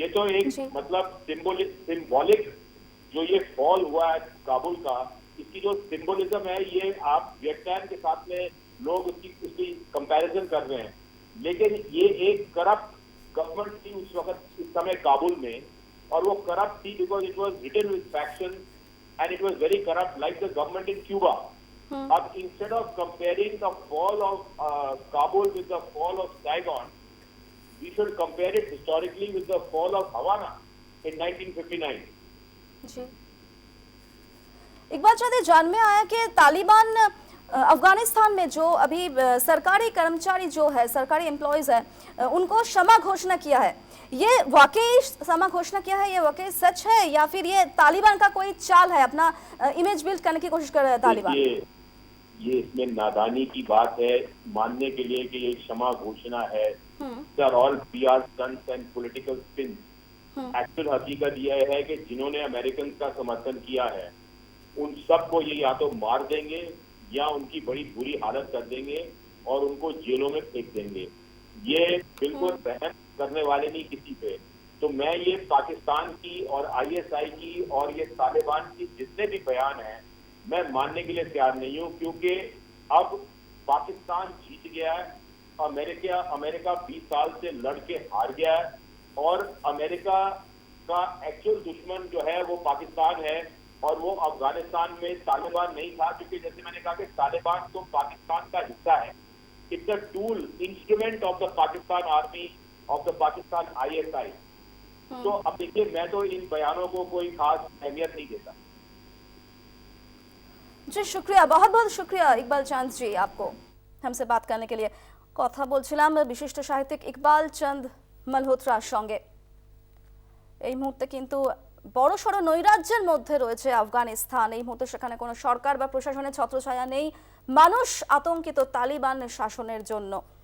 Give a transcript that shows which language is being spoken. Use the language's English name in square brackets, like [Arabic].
[Hindi] ये तो एक मतलब सिंबॉलिक जो ये फॉल हुआ है काबुल का, इसकी जो सिंबोलिज्म है, ये आप वियतनाम के साथ में लोग उसकी कंपैरिजन कर रहे हैं, लेकिन ये एक करप्ट गवर्नमेंट थी उस वक्त इस समय काबुल में, और वो करप्ट थी [English] Because it was written with faction and it was very corrupt like the government in Cuba. But instead of comparing the fall of Kabul with the fall of Saigon, we should compare it historically with the fall of Havana in 1959. [Hindi] जी, एक बात शायद जान में आया कि तालिबान अफगानिस्तान में जो अभी सरकारी कर्मचारी जो है, सरकारी एम्प्लॉयज है, उनको क्षमा घोषणा किया है। ये वाकई क्षमा घोषणा किया है, ये वाकई सच है, या फिर ये तालिबान का कोई चाल है, अपना इमेज बिल्ड करने की कोशिश कर रहा है तालिबान? ये इसमें नादानी की बात है मानने के लिए कि ये क्षमा घोषणा है। [English] They're all PR stunts and political spins। [Hindi] Actual हकीकत यह है कि जिन्होंने अमेरिकन का समर्थन किया है उन सबको ये या तो मार देंगे या उनकी बड़ी बुरी हालत कर देंगे और उनको जेलों में फेंक देंगे। ये बिल्कुल रहम करने वाले नहीं किसी पे। तो मैं ये पाकिस्तान की और ISI की और ये तालिबान की जितने भी बयान हैं मैं मानने के लिए तैयार नहीं हूँ, क्योंकि अब पाकिस्तान जीत गया है। अमेरिका 20 साल से लड़ के हार गया है, और अमेरिका का एक्चुअल दुश्मन जो है वो पाकिस्तान है, और वो अफगानिस्तान में तालिबान नहीं था, क्योंकि जैसे मैंने कहा कि तालिबान तो पाकिस्तान का हिस्सा है। [English] It's a tool, instrument of the Pakistan army, of the Pakistan ISI। [Hindi] तो अब देखिए, मैं तो इन बयानों को कोई खास अहमियत नहीं देता। जी शुक्रिया, बहुत बहुत शुक्रिया इकबाल चांद जी आपको हमसे बात करने के लिए। [Bangla] কথা বলছিলাম বিশিষ্ট সাহিত্যিক ইকবাল চাঁদ মালহোত্রার সঙ্গে। এই মুহূর্তে কিন্তু বড়সড় নৈরাজ্যের মধ্যে রয়েছে আফগানিস্তান। এই মুহূর্তে সেখানে কোনো সরকার বা প্রশাসনের ছত্রছায়া নেই, মানুষ আতঙ্কিত তালিবান শাসনের জন্য।